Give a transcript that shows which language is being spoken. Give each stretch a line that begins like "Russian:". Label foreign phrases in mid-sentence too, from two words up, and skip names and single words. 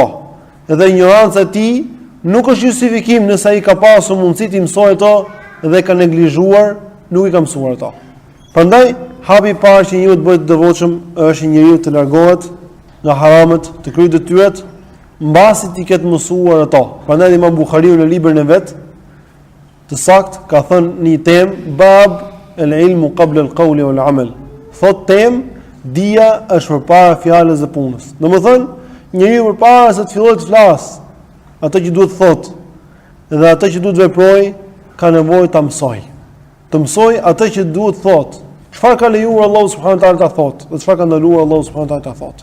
Albanian: Edhe ignoranca e tij nuk është justifikim nëse ai ka pasur mundësi të mësojë ato dhe ka neglizhuar, nuk i ka mësuar ato. Prandaj hapi i parë që njeriu të bëhet devotshëm është njeriu të largohet nga haramat, të kryejë detyrat mbasi ti ketë mësuar ato. Prandaj Imam Buhariu në librin e vet të sakt ka thënë një temë
Arabic: باب العلم قبل القول والعمل.
Albanian: Thot temë dia është përpara fjalës dhe punës. Domethënë, njeriu përpara se të fillojë të flasë, ato që duhet të thotë dhe ato që duhet të veprojë, ka nevojë ta mësoj. Të mësoj ato që duhet të thotë. Çfarë ka lejuar Allahu
Arabic: سبحانه وتعالى
Albanian: ta thotë dhe çfarë ka ndaluar Allahu
Arabic: سبحانه وتعالى
Albanian: ta thotë.